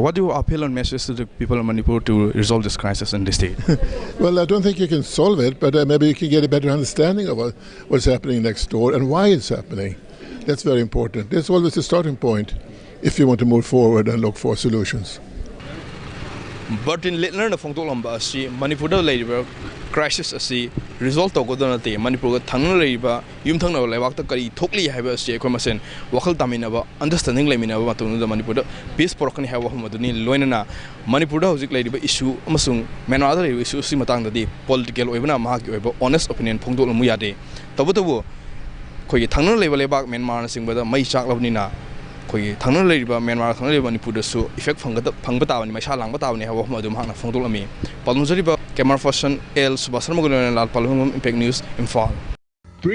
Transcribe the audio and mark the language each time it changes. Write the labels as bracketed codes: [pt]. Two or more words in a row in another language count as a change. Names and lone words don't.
[en] What do you appeal on message to the people of Manipur to resolve this crisis in the state? Well, I don't think you can solve it, but maybe you can get a better understanding of what's happening next door and why it's happening. That's very important. That's always the starting point if you want to move forward and look for solutions. [mni] Bertil Lintner phongtolamba asi Manipur da leiba crisis asi result togodana te Manipur ga thangna leiba yumthangna leibak ta kari thokli haiba asi ekoi masen wakhal taminaba understanding leminaba matunu da Manipur da peace porokani haiba maduni loinana Manipur da hojik leiba issue amasung Myanmar da leiba issue si matang da di political oibana mahaki oiba [en] honest opinion [mni] phongtolmu yade tabu khoi thangna leiba leibak Myanmar singba da mai chak labni na ꯑꯩꯈꯣꯏꯒꯤ ꯊꯪꯅꯅ ꯂꯩꯔꯤꯕ ꯃ꯭ꯌꯥꯟꯃꯥꯔ ꯊꯪꯅꯅ ꯂꯩꯔꯤꯕ ꯃꯅꯤꯄꯨꯔꯗꯁꯨ ꯏꯐꯦꯛ ꯐꯪꯕ ꯇꯥꯕꯅꯤ ꯃꯩꯁꯥ ꯂꯥꯡꯕ ꯇꯥꯕꯅꯤ ꯍꯥꯏꯕ ꯋꯥꯐꯝ ꯑꯗꯨ ꯃꯍꯥꯛꯅ ꯐꯣꯡꯗꯣꯛꯂꯝꯃꯤ ꯄꯥꯎꯗꯝꯖꯔꯤꯕ [en] camera person [mni] ꯑꯦꯜ ꯁꯨꯕꯥꯁ ꯁꯔꯃꯒ ꯂꯣꯏꯅꯅ ꯂꯥꯜ ꯄꯥꯜꯍꯨꯡ ꯏꯝꯄꯦꯛ ꯅ꯭ꯌꯨꯁ ꯏꯝꯐꯥꯜ